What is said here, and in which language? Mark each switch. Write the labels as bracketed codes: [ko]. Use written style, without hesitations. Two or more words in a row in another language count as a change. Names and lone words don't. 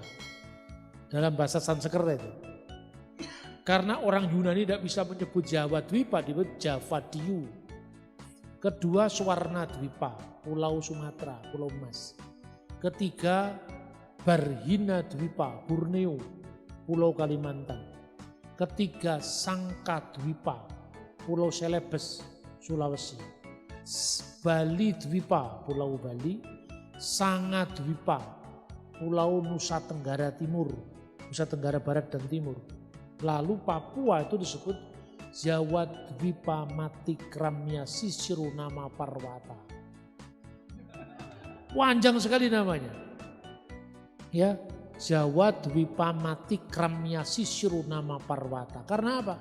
[id] Dalam bahasa Sanskerta itu. Karena orang Yunani tidak bisa menyebut Jawa Dwipa, disebut Javadiyu. Kedua Swarnadwipa, Pulau Sumatera, Pulau Emas. Ketiga Barhina Dwipa, Borneo, Pulau Kalimantan. Ketiga Sangka Dwipa, Pulau Celebes, Sulawesi. Bali Dwipa, Pulau Bali. Sanga Dwipa, Pulau Nusa Tenggara Timur, Nusa Tenggara Barat dan Timur. Lalu Papua itu disebut Jawa Dwipa Matikramya Sisirunama Parwata. Panjang sekali namanya. Ya, Jawa Dwipa Matikramya Sisirunama Parwata. Karena apa?